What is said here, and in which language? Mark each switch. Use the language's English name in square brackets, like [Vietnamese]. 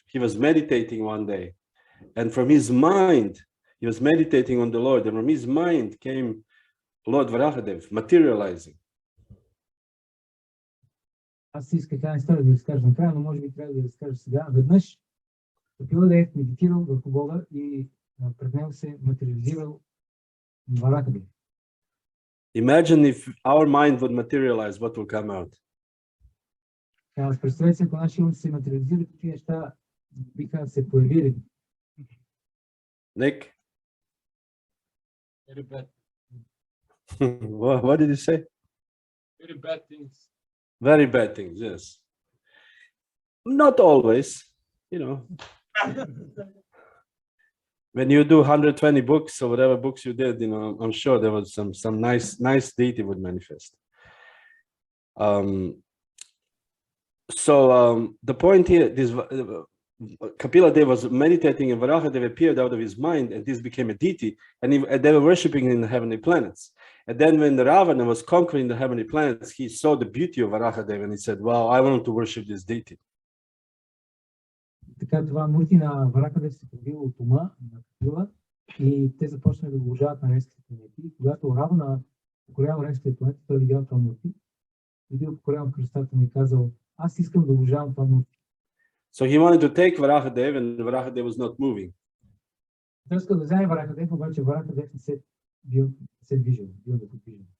[English] He was meditating one day, and from his mind, he was meditating on the Lord, and from his mind came Lord Varaha Dev materializing. [Bulgarian] Аз исках тази история да разкажа накрая, но може би трябва да разкажа сега. Веднъж Капила Дев медитирал върху Бога и пред него се материализирал Вараха Дев. [English] Imagine if our mind would materialize, what will come out? [Bulgarian] Аз представете си, ако нашия ум се материализира, какви неща биха се появили. [English] Nick? Very bad. What did you say? Very bad things. Very bad things, yes. Not always, you know. When you do 120 books or whatever books you did, you know, I'm sure there was some nice deity would manifest. The point here, this Kapila Dev was meditating and Varaha Dev appeared out of his mind, and this became a deity, and they were worshipping in the heavenly planets. And then when the Ravana was conquering the heavenly planets, he saw the beauty of Varaha Dev and he said, wow, I want to worship this deity. [Bulgarian] Така това мурти на Вараха Дев се появило от ума на Капила и те започнали да го обожават на райските планети. Когато Равана покорява райските планети, той видял това мурти, видял покорява кръстата му и казал, аз искам да обожавам това мурти. [English] So he wanted to take Varaha Dev, and Varaha Dev was not moving. [Bulgarian] Той искал да вземе Вараха Дев, обаче Вараха Дев не се движил, бил неподвижен.